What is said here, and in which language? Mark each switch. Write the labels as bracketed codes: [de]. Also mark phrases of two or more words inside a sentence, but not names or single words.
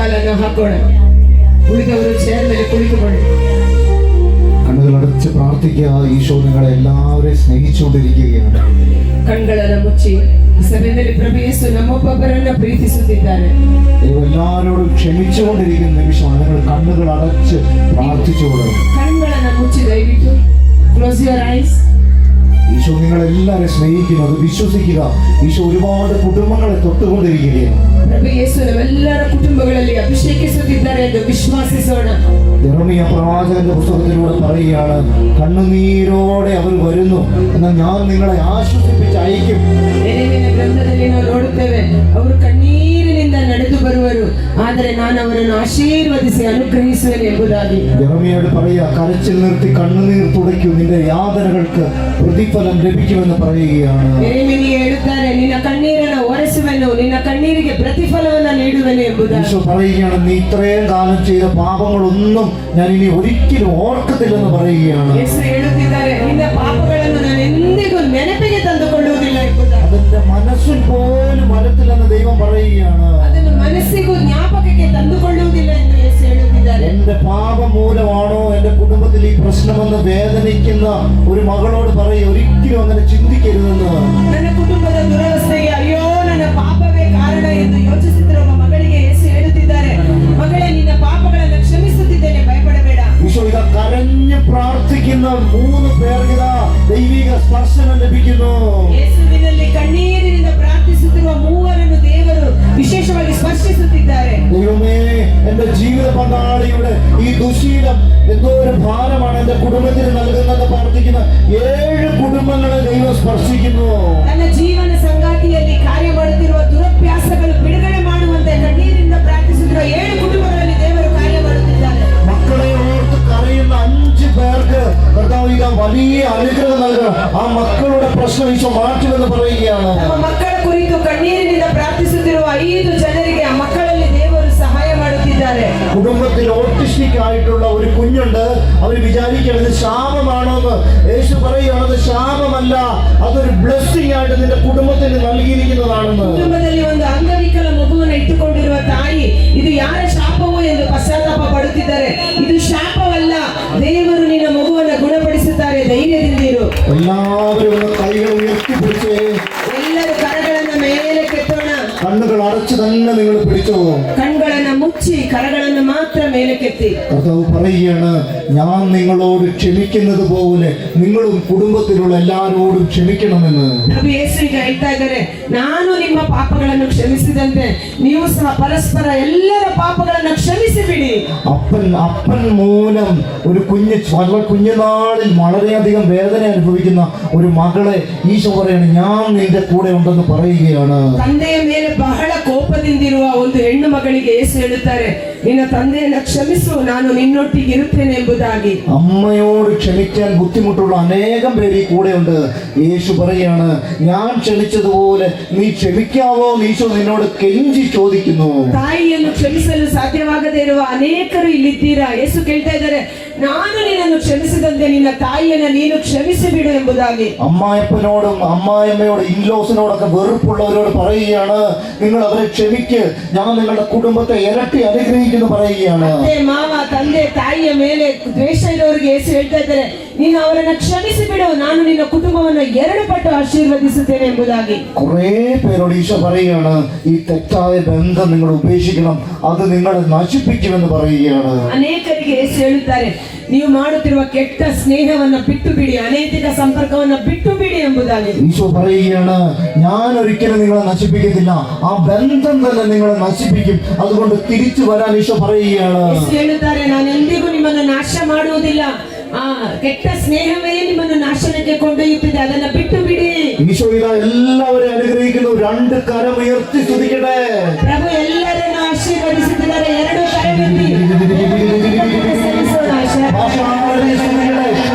[kn] ಮುದ್ರೆಯನ್ನು ಹಾಕೋಣ. ಉಳಿದವರು ಚೇರ್ ಮೇಲೆ ಕುಳಿತುಕೊಳ್ಳಿ. [ml] കണ്ണുകളടച്ച് പ്രാർത്ഥിക്കുക. ഈശോ നിങ്ങളെ എല്ലാവരെയും സ്നേഹിച്ചുകൊണ്ടിരിക്കുകയാണ്. [kn] ಕಣ್ಗಳನ್ನು ಮುಚ್ಚಿ ಈ ಸಭೆಯಲ್ಲಿ ಪ್ರಭು ಯೇಸು ನಮ್ಮೊಬ್ಬೊಬ್ಬರನ್ನ ಪ್ರೀತಿಸುತ್ತಿದ್ದಾರೆ. [ml] എല്ലാവരോടും ക്ഷമിച്ചുകൊണ്ടിരിക്കുന്ന നിമിഷമാണ്. നിങ്ങൾ കണ്ണുകൾ അടച്ച് പ്രാർത്ഥിച്ചുകൊള്ളുക. [kn] കണ്ണുಗಳನ್ನು ಮುಚ್ಚಿ ದಯವಿಟ್ಟು [en] close your eyes. [ml] ഈശോ നിങ്ങളെല്ലാവരെയും സ്നേഹിക്കുന്നു, അത് വിശ്വസിക്കുക. ഈശോ ഒരുപാട് കുടുംബങ്ങളെ തൊട്ടുകൊണ്ടിരിക്കുകയാണ്. [kn] ಪ್ರಭು ಯೇಸು ನಮ್ಮೆಲ್ಲರ ಕುಟುಂಬಗಳಲ್ಲಿ ಅಭಿಷೇಕಿಸುತ್ತಿದ್ದಾರೆ ಎಂದು ವಿಶ್ವಾಸಿಸೋಣ. [ml] യെരമ്യാ പ്രവാചകന്റെ പുസ്തകത്തിലൂടെ പറയുകയാണ്, കണ്ണുനീരോടെ അവർ വരുന്നു, എന്നാൽ ഞാൻ നിങ്ങളെ ആശ്വസിപ്പിച്ച് അയക്കും. [kn] യെരമ്ಯನ ಗ್ರಂಥದಲ್ಲಿ ನಾವು ನೋಡುತ್ತೇವೆ, ಅವರು ಕಣ್ಣೀರಿನಿಂದ ನಡೆದು ಬರುವರು, ಆದರೆ ನಾನು ಅವರನ್ನು ಆಶೀರ್ವದಿಸಿ ಅನುಗ್ರಹಿಸುವೆನು ಎಂಬುದಾಗಿ. [ml] യെരമ്യയോട് പറയുക, കരച്ചിൽ നിർത്തി കണ്ണുനീർ തുടയ്ക്കൂ, നിന്റെ യാതനകൾക്ക് പ്രതിഫലം ലഭിക്കുമെന്ന് പറയുകയാണ്. [kn] യെരമ്ಯನಿಗೆ ಹೇಳುತ್ತಾರೆ, ನಿನ್ನ ಕಣ್ಣೀರನ್ನು ಒರೆಸುವೆನು, ನಿನ್ನ ಕಣ್ಣೀರಿಗೆ ಪ್ರತಿಫಲವನ್ನು ನೀಡುವೆನು ಎಂಬುದಾಗಿ. [ml] ഈശോ പറയുകയാണ്, നീ ഇത്രയും കാലം ചെയ്ത പാപങ്ങളൊന്നും ഞാൻ ഇനി ഒരിക്കലും ഓർക്കത്തില്ലെന്ന് പറയുകയാണ്. [kn] യേശു ಹೇಳುತ್ತಿದ್ದಾರೆ, ನಿನ್ನ ಪಾಪಗಳನ್ನು ನಾನು ಎಂದಿಗೂ ನೆನಪಿಗೆ ತಂದುಕೊಳ್ಳುವುದಿಲ್ಲ ಎಂಬುದಾಗಿ. [ml] അതിന്റെ മനസ്സിൽ പോലും വരത്തില്ലെന്ന് ദൈവം പറയുകയാണ്. [kn] ಅದನ್ನು ಮನಸ್ಸಿಗೂ ಜ್ಞಾಪಕಕ್ಕೆ ತಂದುಕೊಳ್ಳುವುದಿಲ್ಲ ಎಂದು യേശു ಹೇಳುತ್ತಿದ್ದಾರೆ. [ml] എന്റെ പാപം മൂലമാണോ എന്റെ കുടുംബത്തിൽ ഈ പ്രശ്നമെന്ന് വേദനിക്കുന്ന ഒരു മകളോട് പറയും, ഒരിക്കലും അങ്ങനെ ചിന്തിക്കരുതെന്ന്. [kn] ನನ್ನ ಕುಟುಂಬದ ದುರವಸ್ಥೆಗೆ ಅಯ್ಯೋ ನನ್ನ ಪಾಪವೇ ಕಾರಣ ಎಂದು ಯೋಚಿಸುತ್ತಿರುವ ಮಗಳಿಗೆ യേശു ಹೇಳುತ್ತಿದ್ದಾರೆ, ಮಗಳೇ ನಿನ್ನ ಪಾಪಗಳನ್ನು ಕ್ಷಮಿಸುತ್ತಿದ್ದೇನೆ, ಭಯಪಡಬೇಡ. [ml] ഈശോ ഇതാ കരഞ്ഞ് പ്രാർത്ഥിക്കുന്ന 3 പേർക്ക് ഇതാ ദൈവിക സ്പർശനം ലഭിക്കുന്നു. [kn] ಯೇಸುವಿನಲ್ಲಿ ಕಣ್ಣೀರಿನಿಂದ ಪ್ರಾರ್ಥಿಸುತ್ತಿರುವ 3 ದೇವರು ವಿಶೇಷವಾಗಿ ಸ್ಪರ್ಶಿಸುತ್ತಿದ್ದಾರೆ. [ml] ദൈവമേ, എന്റെ ജീവിത പങ്കാളിയുടെ ഈ ദുശീലം എന്തോ ഒരു ഭാരമാണ് എന്റെ കുടുംബത്തിന് നൽകുന്നത് പ്രാർത്ഥിക്കുന്ന 7 കുടുംബങ്ങളെ ദൈവം സ്പർശിക്കുന്നു. [kn] ತನ್ನ ಜೀವನ ಸಂಗಾತಿಯಲ್ಲಿ ಕಾರ್ಯ ಮಾಡುತ್ತಿರುವ ದುರಭ್ಯಾಸಗಳು ಬಿಡುಗಡೆ ಮಾಡುವಂತೆ ಕಣ್ಣೀರಿನಿಂದ ಪ್ರಾರ್ಥಿಸುತ್ತಿರುವ 7 ಕುಟುಂಬಗಳಲ್ಲಿ ದೇವರು ಕಾರ್ಯ ಮಾಡುತ್ತಿದ್ದಾರೆ. [ml] മക്കളെ ഓർത്ത് കരയുന്ന 5 പേർക്ക് കർത്താവ് ഇതാ വലിയ അനുഗ്രഹം നൽകുക. ആ മക്കളുടെ പ്രശ്നം ഈശോ മാറ്റുമെന്ന് പറയുകയാണ്. [kn] ನಮ್ಮ ಮಕ್ಕಳ ಕುರಿತು ಕಣ್ಣೀರಿನಿಂದ ಪ್ರಾರ್ಥಿಸುತ್ತಿರುವ 5 ಜನರಿಗೆ ಆ ಮಕ್ಕಳಲ್ಲಿ ದೇವರು ಸಹಾಯ ಮಾಡುತ್ತಿದ್ದಾರೆ. [ml] കുടുംബത്തിൽ ഓട്ടിസ്റ്റിക് ആയിട്ടുള്ള ഒരു കുഞ്ഞുണ്ട്. അവർ വിചാരിക്കുന്നത് ശാപമാണോ എന്ന്. യേശു പറയുകയാണ്, അത് ശാപമല്ല, അതൊരു ബ്ലെസ്സിംഗ് ആയിട്ട് നിന്റെ കുടുംബത്തിന് നൽകിയിരിക്കുന്നതാണെന്ന്. [kn] ಕುಟುಂಬದಲ್ಲಿ ಒಂದು ಅಂಗವಿಕಲ ಮಗುವನ್ನು ಇಟ್ಟುಕೊಂಡಿರುವ ತಾಯಿ ಇದು ಯಾರ ಶಾಪವೋ ಎಂದು ಪಶ್ಚಾತ್ತಾಪ ಪಡುತ್ತಿದ್ದಾರೆ. ಇದು ಶಾಪವಲ್ಲ, ದೇವರು ನಿನ್ನ ಮಗುವನ್ನು ಗುಣಪಡಿಸುತ್ತಾರೆ, ಧೈರ್ಯದಿಂದಿರು. [ml] എല്ലാവരും ഒന്ന് കൈകൾ ഉയർത്തിപ്പിടിച്ച് [kn] ಎಲ್ಲರೂ ಕರಗಳನ್ನು ಮೇಲೆ ಕೆತ್ತೋಣ. [ml] കണ്ണുകൾ അടച്ചു തന്നെ നിങ്ങൾ പിടിച്ചു പോകും. [kn] ಕಣ್ಗಳನ್ನು ಮುಚ್ಚಿ ಕರಗಳನ್ನು ಮಾತ್ರ ಮೇಲೆ ಕೆತ್ತಿ. [ml] കർത്താവ് പറയുകയാണ്, ഞാൻ നിങ്ങളോട് ക്ഷമിക്കുന്നത് പോലെ നിങ്ങളും കുടുംബത്തിലുള്ള എല്ലാവരോടും ക്ഷമിക്കണമെന്ന്. [kn] ಪ್ರಭು ಯೇಸು ಈಗ ಹೇಳ್ತಾ ಇದ್ದಾರೆ, ನಾನು ನಿಮ್ಮ ಪಾಪಗಳನ್ನು ಕ್ಷಮಿಸಿದಂತೆ ನೀವು ಸಹ ಪರಸ್ಪರ ಎಲ್ಲರ ಪಾಪಗಳನ್ನು ಕ್ಷಮಿಸಿ ಬಿಡಿ. [ml] അപ്പൻ മൂലം ഒരു കുഞ്ഞുനാളിൽ വളരെയധികം വേദന അനുഭവിക്കുന്ന ഒരു മകളെ ഈശോ പറയാണ്, ഞാൻ നിന്റെ കൂടെ ഉണ്ടെന്ന് പറയുകയാണ്. [kn] ತಂದೆಯ ಮೇಲೆ ಬಹಳ ಕೋಪದಿಂದಿರುವ ಒಂದು ಹೆಣ್ಣು ಮಗಳಿಗೆ ಯೇಸು ಹೇಳುತ್ತಾರೆ, ನಿನ್ನ ತಂದೆಯನ್ನು ಕ್ಷಮಿಸು, ನಾನು ನಿನ್ನೊಟ್ಟಿಗೆ ಇರುತ್ತೇನೆ ಎಂಬುದಾಗಿ. [ml] അമ്മയോട് ക്ഷമിക്കാൻ ബുദ്ധിമുട്ടുള്ള അനേകം പേര് ഈ കൂടെയുണ്ട്. യേശു പറയാണ്, ഞാൻ ക്ഷമിച്ചതുപോലെ നീ ക്ഷമിക്കാവോ? ഈശോ നിന്നോട് കെഞ്ചി ചോദിക്കുന്നു. [kn] ತಾಯಿಯನ್ನು ಕ್ಷಮಿಸಲು ಸಾಧ್ಯವಾಗದೇ ಇರುವ ಅನೇಕರು ಇಲ್ಲಿದ್ದೀರಾ. ಯೇಸು ಕೇಳ್ತಾ ಇದ್ದಾರೆ, ನಾನು ನಿನ್ನನ್ನು ಕ್ಷಮಿಸಿದಂತೆ ನಿನ್ನ ತಾಯಿಯನ್ನು ನೀನು ಕ್ಷಮಿಸಿ ಬಿಡು ಎಂಬುದಾಗಿ. [ml] അമ്മായപ്പനോടും അമ്മായിയമ്മയോടും ഇൻലോസിനോടൊക്കെ വെറുപ്പുള്ളവരോട് പറയുകയാണ്, നിങ്ങൾ അവരെ ക്ഷമിക്ക്, ഞാൻ നിങ്ങളുടെ കുടുംബത്തെ ഇരട്ടി അനുഗ്രഹിക്കുന്നു പറയുകയാണ്. [kn] ಅತ್ತೆ ಮಾವ ತಂದೆ ತಾಯಿಯ ಮೇಲೆ ದ್ವೇಷ ಇರೋರಿಗೆ ಯೇಸು ಹೇಳ್ತಾ ಇದ್ದಾರೆ, ನೀನು ಅವರನ್ನು ಕ್ಷಮಿಸಿ ಬಿಡು, ನಾನು ನಿನ್ನ ಕುಟುಂಬವನ್ನು 2 ಪಟ್ಟು ಆಶೀರ್ವದಿಸುತ್ತೇನೆ ಎಂಬುದಾಗಿ. [ml] കുറെ പേരോട് ഈശോ പറയുകയാണ്, ഈ തെറ്റായ ബന്ധം നിങ്ങൾ ഉപേക്ഷിക്കണം, അത് നിങ്ങളെ നശിപ്പിക്കുമെന്ന് പറയുകയാണ്. [kn] ಅನೇಕರಿಗೆ ಯೇಸು ಹೇಳುತ್ತಾರೆ, ನೀವು ಮಾಡುತ್ತಿರುವ ಕೆಟ್ಟ ಸ್ನೇಹವನ್ನು ಬಿಟ್ಟು ಬಿಡಿ, ಅನೈತಿಕ ಸಂಪರ್ಕವನ್ನು ಬಿಟ್ಟು ಬಿಡಿ ಎಂಬುದಾಗಿ. [ml] ഈശോ പറയുകയാണ്, ഞാൻ ഒരിക്കലും നിങ്ങളെ നശിപ്പിക്കത്തില്ല, ആ ബന്ധം തന്നെ നിങ്ങളെ നശിപ്പിക്കും, അതുകൊണ്ട് തിരിച്ചു വരാൻ ഈശോ പറയുകയാണ്. [kn] ಯೇಸು ಹೇಳುತ್ತಾರೆ, ನಾನು ಎಂದಿಗೂ ನಿಮ್ಮನ್ನು ನಾಶ ಮಾಡುವುದಿಲ್ಲ, ಆ ಕೆಟ್ಟ ಸ್ನೇಹವೇ ನಿಮ್ಮನ್ನು ನಾಶನಕ್ಕೆ ಕೊಂಡೊಯ್ಯುತ್ತಿದೆ, ಅದನ್ನ ಬಿಟ್ಟು ಬಿಡಿ. [ml] ഈശോ ഇതാ എല്ലാവരെയും അനുഗ്രഹിക്കുന്നു. 2 കരം ഉയർത്തി സ്തുതിക്കട്ടെ. [kn] ಪ್ರಭು ಎಲ್ಲರನ್ನು ಆಶೀರ್ವದಿಸುತ್ತಿದ್ದಾರೆ. 2 ಕರವೆತ್ತಿ ಸಲ್ಲಿಸೋಣ. [ml] ഭാഷാവലി സ്തുതിക്കട്ടെ.